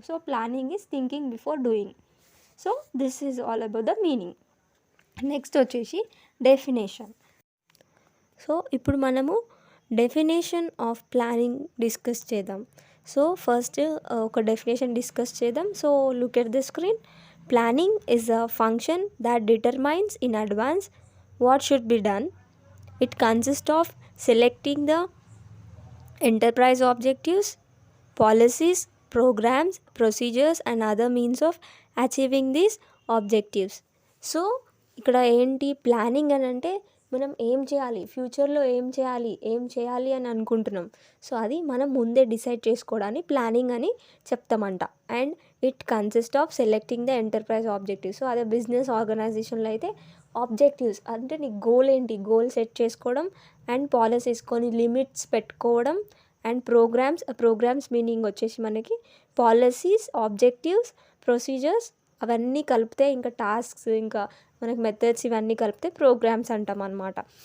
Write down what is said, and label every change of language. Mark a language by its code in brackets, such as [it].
[en] So planning is thinking before doing. So this is all about the meaning. [te] Next వచ్చేసి definition. So ఇప్పుడు మనము definition of planning discuss చేద్దాం. So first ఒక definition discuss చేద్దాం. [en] So look at the screen. Planning is a function that determines in advance what should be done. It consists of selecting the enterprise objectives, policies, programs, procedures and other means of achieving these objectives. [te] So ఇక్కడ ఏంటి planning అని అంటే మనం ఏం చేయాలి, ఫ్యూచర్లో ఏం చేయాలి అని అనుకుంటున్నాం. సో అది మనం ముందే డిసైడ్ చేసుకోవడాన్ని ప్లానింగ్ అని చెప్తామంట. [en] And it consist of selecting the enterprise objectives. [te] So అదే బిజినెస్ ఆర్గనైజేషన్లో అయితే ఆబ్జెక్టివ్స్ అంటే నీ గోల్ ఏంటి, గోల్ సెట్ చేసుకోవడం, అండ్ పాలసీస్ కొన్ని లిమిట్స్ పెట్టుకోవడం, అండ్ ప్రోగ్రామ్స్ మీనింగ్ వచ్చేసి మనకి పాలసీస్, ఆబ్జెక్టివ్స్, ప్రొసీజర్స్ అవన్నీ కలిపితే ఇంకా టాస్క్స్ ఇంకా మనకి మెథడ్స్ ఇవన్నీ కలిపితే ప్రోగ్రామ్స్ అంటాం అన్నమాట.